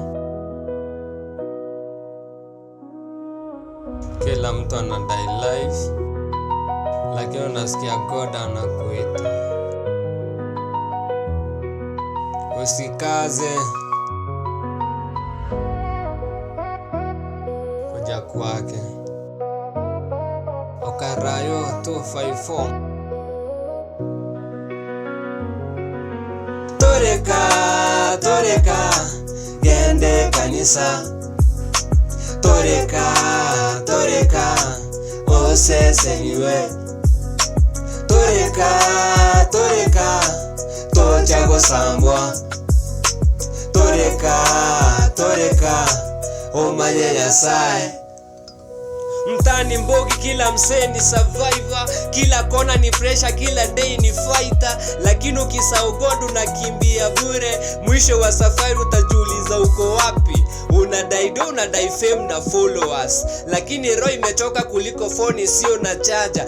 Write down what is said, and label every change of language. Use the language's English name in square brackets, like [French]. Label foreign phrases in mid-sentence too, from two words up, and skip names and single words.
[Swahili] Kila mtu anadai life, lakini unasikia God anakuita. Usikaze kuja kwake. [Gusii] Okarayo 254. Toreka gende kanisa. Toreka oseseniwe. Toreka tocha gosambwa. Toreka omanye Nyasaye. [Swahili] Mtani mbogi, kila msee ni survivor, kila kona ni pressure, kila day ni fighter. Lakini ukisahau God unakimbia bure, mwisho wa safari utajiuliza uko wapi. Unadai do, unadai fame na followers, lakini roho imechoka kuliko phone sio na charger.